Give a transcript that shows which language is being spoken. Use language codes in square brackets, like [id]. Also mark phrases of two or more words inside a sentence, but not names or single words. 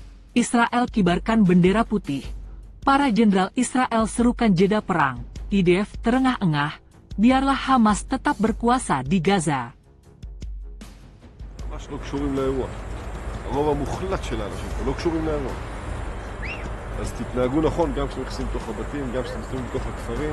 [id] Israel kibarkan bendera putih. Para jenderal Israel serukan jeda perang. IDF terengah-engah, biarlah Hamas tetap berkuasa di Gaza. [he] ממש לא קשורים לאירוע. הרוב המוחלט של האנשים פה לא קשורים לאירוע. אז תתנהגו נכון גם כשאתם נכנסים לתוך הבתים, גם כשאתם נכנסים לתוך הכפרים.